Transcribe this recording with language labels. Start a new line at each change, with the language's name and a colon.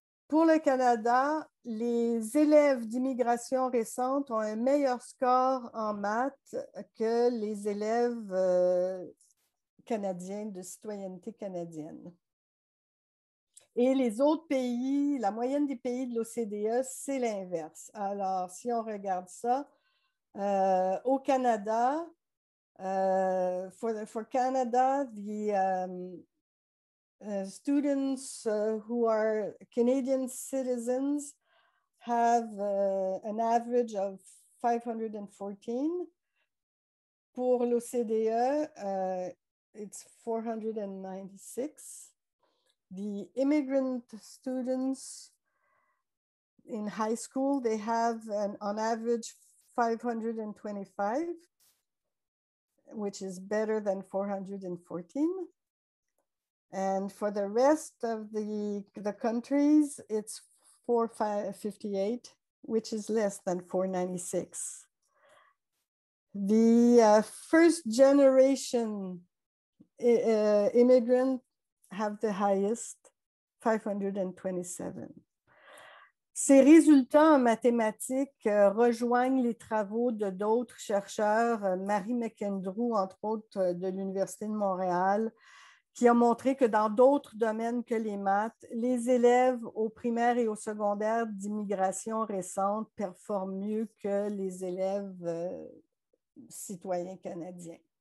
French: Pour le Canada, les élèves d'immigration récente ont un meilleur score en maths que les élèves canadiens de citoyenneté canadienne. Et les autres pays, la moyenne des pays de l'OCDE, c'est l'inverse. Alors, si on regarde ça, au Canada,
English: for Canada, the students who are Canadian citizens have an average of 514.
French: Pour l'OCDE,
English: it's 496. The immigrant students in high school, they have on average 525, which is better than 414. And for the rest of the countries, it's 458, which is less than 496. The first generation immigrant have the highest, 527.
French: Ces résultats en mathématiques rejoignent les travaux de d'autres chercheurs, Marie McAndrew, entre autres, de l'Université de Montréal, qui a montré que dans d'autres domaines que les maths, les élèves au primaire et au secondaire d'immigration récente performent mieux que les élèves citoyens canadiens.